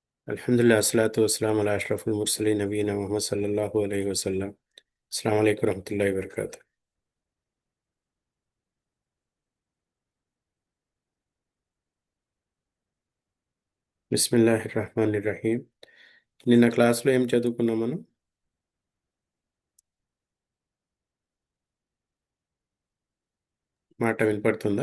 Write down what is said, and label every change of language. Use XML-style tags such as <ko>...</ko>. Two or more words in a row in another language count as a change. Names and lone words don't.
<ar>الحمد لله الصلاة والسلام على أشرف المرسلين نبينا محمد صلى الله عليه وسلم. السلام عليكم رحمة الله و بركاته. بسم الله الرحمن الرحيم.</ar> <te>నిన్న క్లాస్లో ఏం చదువుకున్నాం మనం? మాట వినపడుతుందా?</te>